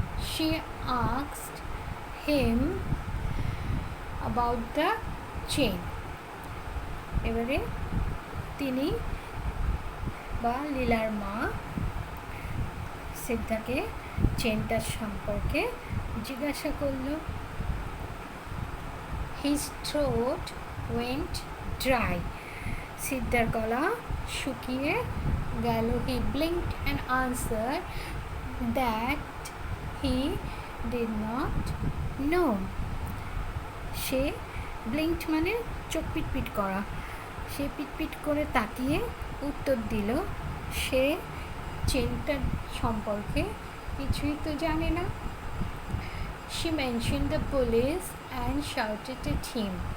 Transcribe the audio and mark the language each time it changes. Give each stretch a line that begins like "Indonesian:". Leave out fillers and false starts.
English: She asked him about the chain.
Bangla: এবারে তিনি বা লীলার মা সিদ্ধাকে চেনটার সম্পর্কে জিজ্ঞাসা করল।
English: His throat went dry.
Bangla: সিদ্ধার গলা শুকিয়ে গেল।
English: He blinked and answered that he did not know.
Bangla: সে ব্লিঙ্কড মানে চোখ পিটপিট করা। সে পিটপিট করে তাকিয়ে উত্তর দিল সে চেনটার সম্পর্কে কিছুই তো জানে না।
English: She mentioned the police and shouted at him.